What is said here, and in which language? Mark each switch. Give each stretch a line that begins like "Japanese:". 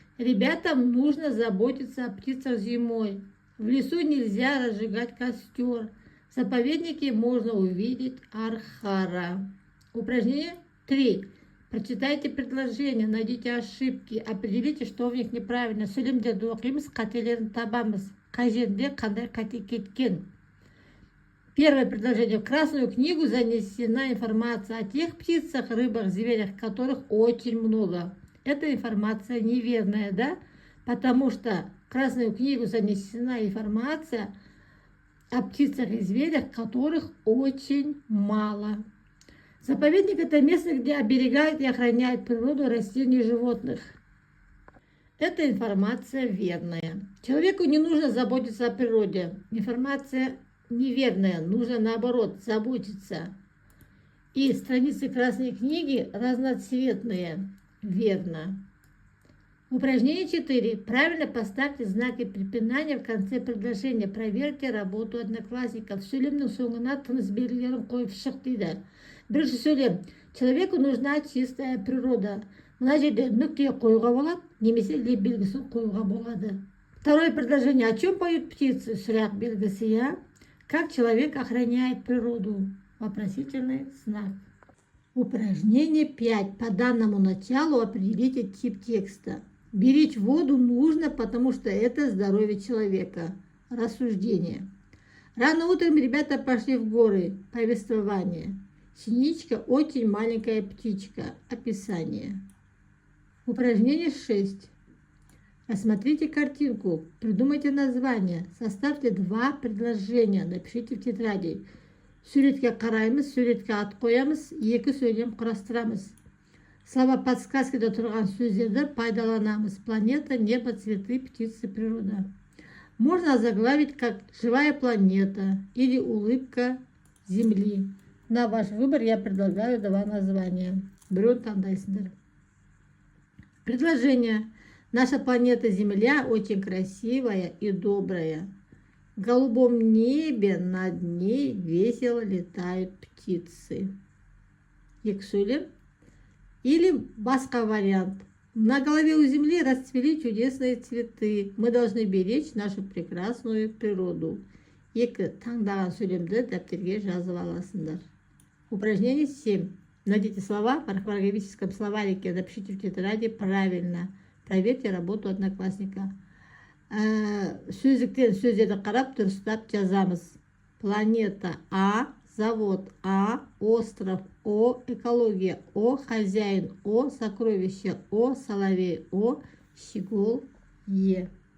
Russian: Ребятам нужно заботиться о птицах зимой. В лесу нельзя разжигать костер. В заповеднике можно увидеть архара. Упражнение 3. Прочитайте предложения, найдите ошибки, определите, что в них неправильно.
Kazakh: Сөйлемдерді оқимыз, қателерін табамыз. Қай жерінде қандай қате кеткен.
Russian: Первое предложение. В Красную книгу занесена информация о тех птицах, рыбах, зверях, которых очень много. Эта информация неверная, да? Потому что в Красную книгу занесена информация о птицах и зверях, которых очень мало. Заповедник – это место, где оберегают и охраняют природу, растений и животных. Эта информация верная. Человеку не нужно заботиться о природе. Информация неверная, нужно наоборот заботиться. И страницы Красной книги разноцветные. Верно. Упражнение 4. Правильно поставьте знаки препинания в конце предложения. Проверьте работу одноклассников.
Kazakh: Сөйлемнің соңына тыныс белгілерін қойып шық дейді. Бірінші сөйлем.
Russian: Человеку нужна чистая природа.
Kazakh: Мына жерде нүкте қоюға болады, немесе леп белгісін қоюға болады.
Russian: Второе предложение. О чем поют птицы?
Kazakh: Сұрақ белгісі, я.
Russian: Как человек охраняет природу? Вопросительный знак. Упражнение 5. По данному началу определите тип текста. Беречь воду нужно, потому что это здоровье человека. Рассуждение. Рано утром ребята пошли в горы. Повествование. Синичка очень маленькая птичка. Описание. Упражнение 6. Рассмотрите картинку. Придумайте название. Составьте 2 предложения. Напишите в тетради.
Kazakh: Суретке қараймыз, суретке ат қоямыз, 2 сөйлем құрастырамыз.
Russian: Слова
Kazakh: подсказкада тұрған сөздерді пайдаланамыз.
Russian: Планета, небо, цветы, птицы, природа. Можно озаглавить как «Живая планета» или «Улыбка Земли». На ваш выбор я предлагаю 2 названия.
Kazakh: Біреуін таңдайсыздар.
Russian: Предложение. Наша планета Земля очень красивая и добрая. В голубом небе над ней весело летают птицы. Ексулем. Или
Kazakh: басқа
Russian: вариант. На голове у Земли расцвели чудесные цветы. Мы должны беречь нашу прекрасную природу.
Kazakh: Екі таңдаған сөйлемді дәптерге жазып аласыңдар.
Russian: Упражнение 7. Найдите слова в орфографическом словарике. Напишите в тетради правильно. Проверьте работу одноклассника.
Kazakh: Сөздіктен сөздерді қарап дұрыстап жазамыз.
Russian: Планета А, завод А, остров О, экология О, хозяин О, сокровище О, соловей О, щегол Е.